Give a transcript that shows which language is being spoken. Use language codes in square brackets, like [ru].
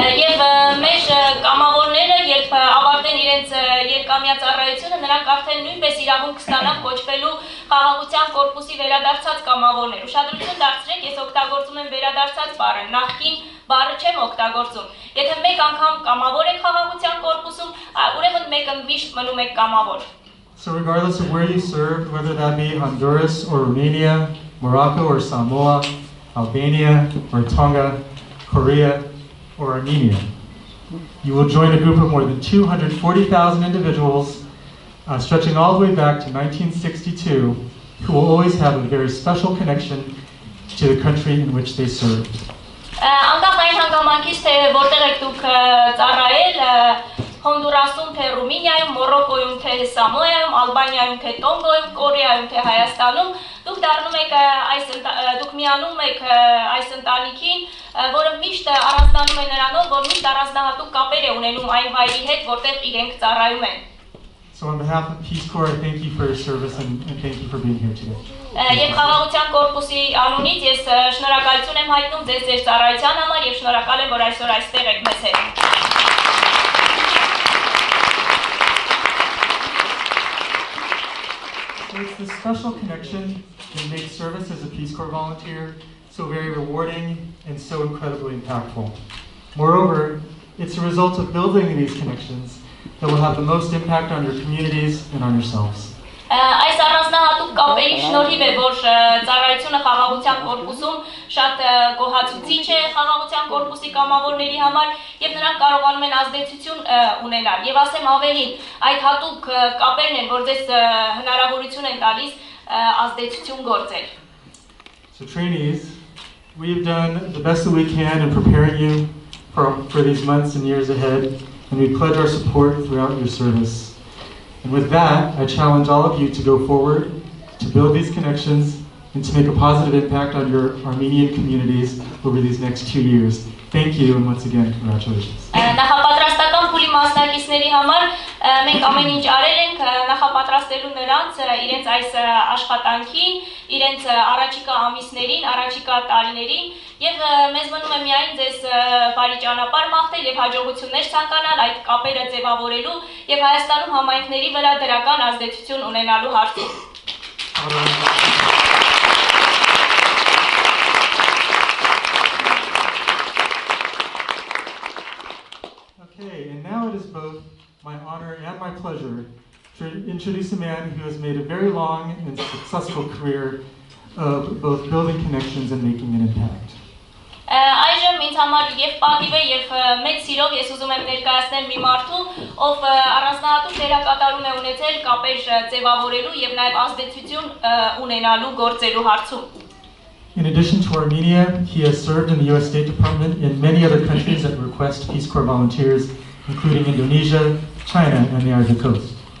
[hy] Եվ մեր կամավորները, երբ ավարտեն իրենց երկամյա ծառայությունը, նրանք արդեն նույնպես իրավունք կստանան կոչվելու խաղաղության կորպուսի վերադարձած կամավորներ։ Ուշադրություն դարձրեք, ես օգտագործում եմ վերադարձած բառը, նախկին բառը չեմ օգտագործում։ Եթե մեկ անգամ կամավոր եք խաղաղության կորպուսում, ուրեմն մեկը միշտ մնում եք կամավոր։ [en] So regardless of where you served, whether that be Honduras or Romania, Morocco or Samoa, Albania or Tonga, Korea or Armenia, you will join a group of more than 240,000 individuals stretching all the way back to 1962 who will always have a very special connection to the country in which they served. [hy] Անկախ այն հանգամանքից, թե որտեղ եք դուք ծառայել, Հոնդուրասում, թե Ռումինիայում, Մորոկոյում, թե Սամոայում, Ալբանիայում, թե Տոնգոյում, Կորեայում, թե Հայաստանում, դուք դառնում եք դուք միանում եք այս ընտանիքին, որը միշտ առանձնանում է նրանով, որ միշտ առանձնահատուկ կապեր է ունենում այն վայրի հետ, որտեղ իրենք ծառայում են։ [en] So on behalf of Peace Corps, I thank you for your service and thank you for being here today. [hy] Եվ խաղաղության կորպուսի անունից ես շնորհակալություն եմ հայտնում ձեր ծառայության համար եւ շնորհակալ եմ, որ այսօր այստեղ եք մեզ հետ։ [en] So it's this special connection that makes service as a Peace Corps volunteer so very rewarding and so incredibly impactful. Moreover, it's a result of building these connections that will have the most impact on your communities and on yourselves. [hy] Այս առանձնահատուկ կապերի շնորհիվ է, որ ծառայությունը խաղաղության կորպուսում շատ գոհացուցիչ է խաղաղության կորպուսի կամավորների համար եւ նրանք կարողանում են ազդեցություն ունենալ։ Եվ ասեմ ավելին, այդ հատուկ կապերն են, որ ձեզ հնարավորություն են տալիս ազդեցություն գործել։ [en] So trainees, we've done the best that we can in preparing you for these months and years ahead, and we pledge our support throughout your service. And with that, I challenge all of you to go forward, to build these connections, and to make a positive impact on your Armenian communities over these next 2 years. Thank you, and once again, congratulations. [hy] Նախապատրաստական փուլի մասնակիցների համար մենք ամեն ինչ արել ենք նախապատրաստելու նրանց իրենց այս աշխատանքին, իրենց առաջիկա ամիսներին, առաջիկա տարիներին եւ մեզ մնում է միայն ձեզ բարի ճանապարհ մաղթել եւ հաջողություններ ցանկանալ այդ կապերը ձևավորելու եւ Հայաստանում համայնքների վրա դրական ազդեցություն ունենալու հարցում։ [en] Okay, and now it is both my honor and my pleasure to introduce a man who has made a very long and successful career of both building connections and making an impact. [hy] Այժմ ինձ համար եւ պատիվ է եւ մեծ սիրով ես ուզում եմ ներկայացնել մի մարդու, ով առանձնահատուկ դերակատարում է ունեցել կապեր ձևավորելու եւ նաեւ ազդեցություն ունենալու գործելու հարցում։ [en] In addition to Armenia, he has served in the U.S. State Department in many other countries that request Peace Corps volunteers, including Indonesia, China, and the Ivory Coast.